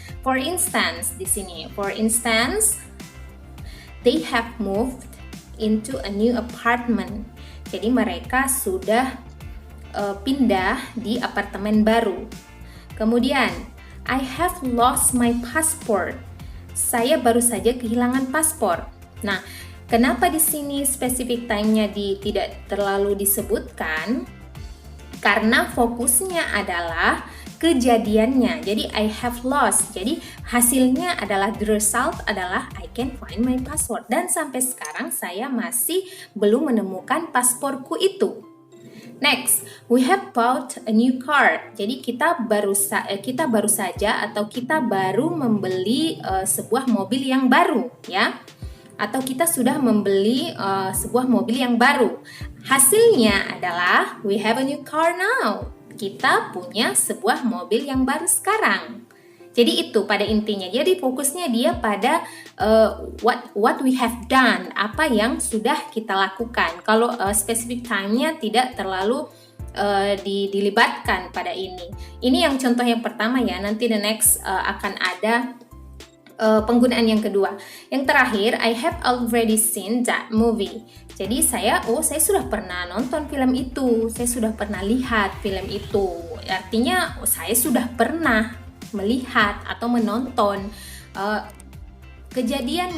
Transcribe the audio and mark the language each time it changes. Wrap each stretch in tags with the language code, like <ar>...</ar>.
<en>For instance</en> <id>di sini,</id> <en>for instance they have moved into a new apartment.</en> <id>Jadi mereka sudah pindah di apartemen baru. Kemudian,</id> <en>I have lost my passport.</en> <id>Saya baru saja kehilangan paspor. Nah, kenapa di sini specific time-nya tidak terlalu disebutkan? Karena fokusnya adalah kejadiannya. Jadi</id> <en>I have lost.</en> <id>Jadi hasilnya adalah,</id> <en>the result</en> <id>adalah</id> <en>I can find my passport.</en> <id>Dan sampai sekarang saya masih belum menemukan pasporku itu.</id> <en>Next, we have bought a new car.</en> <id>Jadi kita baru saja atau kita baru membeli sebuah mobil yang baru, ya. Atau kita sudah membeli sebuah mobil yang baru. Hasilnya adalah</id> <en>we have a new car now.</en> <id>Kita punya sebuah mobil yang baru sekarang. Jadi itu pada intinya. Jadi fokusnya dia pada</id> <en>what we have done,</en> <id>apa yang sudah kita lakukan. Kalau specific time-nya tidak terlalu dilibatkan pada ini. Ini yang contoh yang pertama ya. Nanti</id> <en>the next</en> <id>akan ada penggunaan yang kedua. Yang terakhir,</id> <en>I have already seen that movie.</en> <id>Jadi saya sudah pernah nonton film itu. Saya sudah pernah lihat film itu. Artinya saya sudah pernah melihat atau menonton kejadian.</id>